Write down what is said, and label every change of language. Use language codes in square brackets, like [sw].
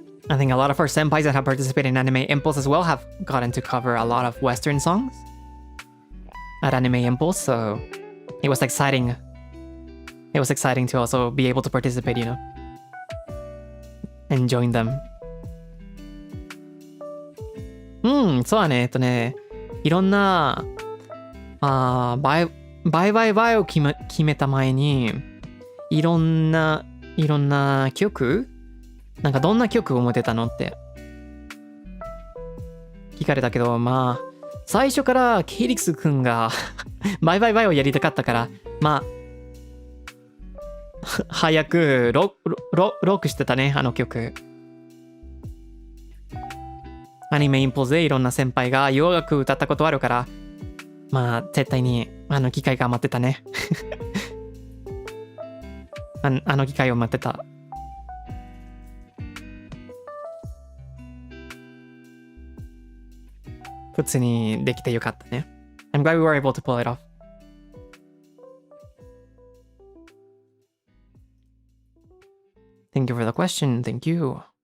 [en] I think a lot of our senpais that have participated in Anime Impulse as well have gotten to cover a lot of Western songs at Anime Impulse, so it was exciting. It was exciting to also be able to participate, you know, and join them. [ja] そうだね。いろんなバイバイを決めた前にいろんな曲、なんかどんな曲を持てたのって聞かれたけど、まあ最初からケイリクスくんがバイバイバイをやりたかったから、まあ早くロックしてたね、あの曲。アニメインポーズでいろんな先輩が洋楽歌ったことあるから、まあ絶対にあの機会が待ってたね。あの機会を待ってた。普通にできてよかったね。 [en] I'm glad we were able to pull it off. Thank you for the question. Thank you.